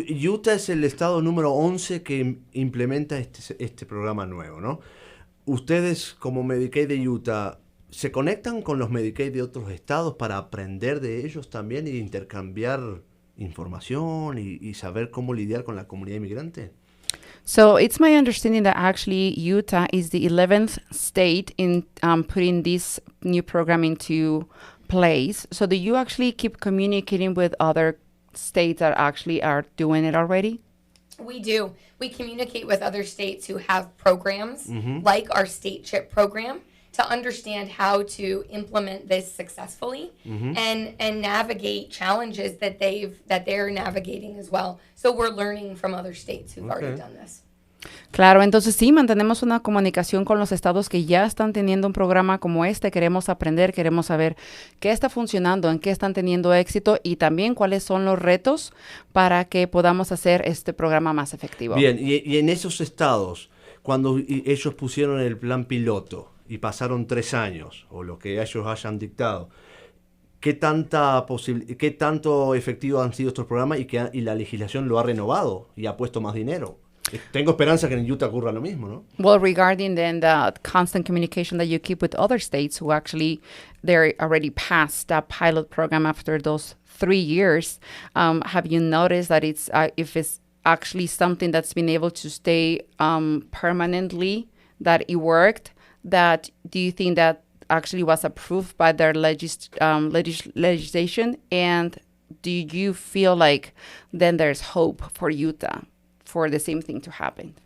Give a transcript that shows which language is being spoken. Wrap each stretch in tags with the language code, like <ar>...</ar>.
<es>Utah es el estado número 11 que implementa este programa nuevo, ¿no? Ustedes como Medicaid de Utah, ¿se conectan con los Medicaid de otros estados para aprender de ellos también y intercambiar información y saber cómo lidiar con la comunidad inmigrante?</es> <en>So it's my understanding that actually Utah is the 11th state in putting this new program into place. So do you actually keep communicating with other states that actually are doing it already? We do. We communicate with other states who have programs like our state CHIP program to understand how to implement this successfully and navigate challenges that they're navigating as well. So we're learning from other states who've already done this.</en> <es>Claro, entonces sí, mantenemos una comunicación con los estados que ya están teniendo un programa como este. Queremos aprender, queremos saber qué está funcionando, en qué están teniendo éxito y también cuáles son los retos para que podamos hacer este programa más efectivo. Bien, y en esos estados, cuando ellos pusieron el plan piloto y pasaron 3 años, o lo que ellos hayan dictado, ¿qué tanto efectivo han sido estos programas y la legislación lo ha renovado y ha puesto más dinero? Tengo esperanza que en Utah ocurra lo mismo, ¿no?</es> <en>Well, regarding then the constant communication that you keep with other states who actually, they're already past that pilot program after those 3 years, have you noticed that if it's actually something that's been able to stay permanently, that it worked, that do you think that actually was approved by their legislation, and do you feel like then there's hope for Utah for the same thing to happen?</en>